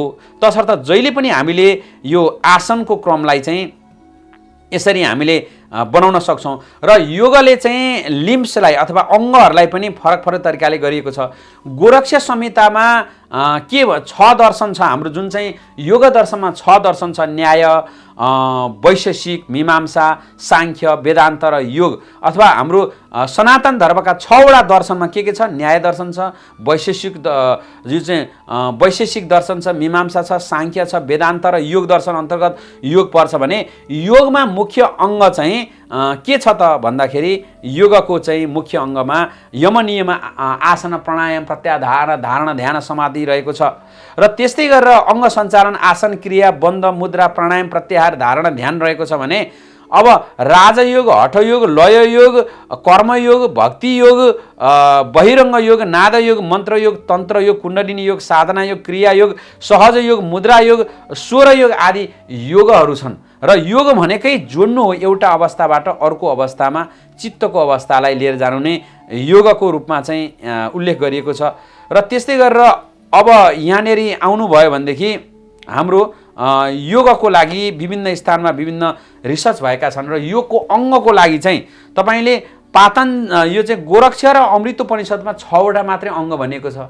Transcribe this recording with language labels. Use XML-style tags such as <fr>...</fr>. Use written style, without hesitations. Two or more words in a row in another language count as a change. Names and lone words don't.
<ne>तसर्थ जहिले पनि हामीले यो आसनको क्रमलाई चाहिँ यसरी हामीले बनाउन सक्छौँ र योगले चाहिँ लिम्सलाई अथवा अङ्गहरूलाई पनि फरक फरक तरिकाले गरिएको छ। गोरक्ष संहितामा के 6 दर्शन छ हाम्रो, जुन चाहिँ योग दर्शनमा 6 दर्शन छ, न्याय, वैशेषिक, मीमांसा, साङ्ख्य, वेदान्त र योग। अथवा हाम्रो सनातन धर्मका 6वटा दर्शनमा के छ, न्याय दर्शन छ, वैशेषिक जो चाहिँ वैशेषिक दर्शन छ, मीमांसा छ, साङ्ख्य छ, वेदान्त र योग दर्शन अन्तर्गत योग पर्छ भने योगमा मुख्य अङ्ग चाहिँ के छ त भन्दाखेरि योगको चाहिँ मुख्य अङ्गमा यम नियम, आसन, प्राणायाम, प्रत्याहार, धारणा, ध्यान, समाधि रहेको छ। र त्यस्तै गरेर अङ्ग सञ्चालन, आसन, क्रिया, बन्ध, मुद्रा, प्राणायाम, प्रत्याहार, धारणा, ध्यान रहेको छ भने अब राजयोग, हठयोग, लययोग, कर्मयोग, भक्ति योग, बहिरङ्ग योग, नादयोग, मन्त्रयोग, तन्त्रयोग, कुण्डलिनी योग, साधना योग, क्रिया योग, सहज योग, मुद्रा योग, स्वर योग आदि योगहरू छन्। र योग भनेकै जोड्नु हो एउटा अवस्थाबाट अर्को अवस्थामा चित्तको अवस्थालाई लिएर जानु नै योगको रूपमा चाहिँ उल्लेख गरिएको छ। र त्यस्तै गरेर अब यहाँनिर आउनुभयो भनेदेखि हाम्रो योगको लागि विभिन्न स्थानमा विभिन्न रिसर्च भएका छन् र योगको अङ्गको लागि चाहिँ तपाईँले यो चाहिँ गोरक्ष र अमृतोपनिषदमा 6वटा मात्रै अङ्ग भनिएको छ।</ne>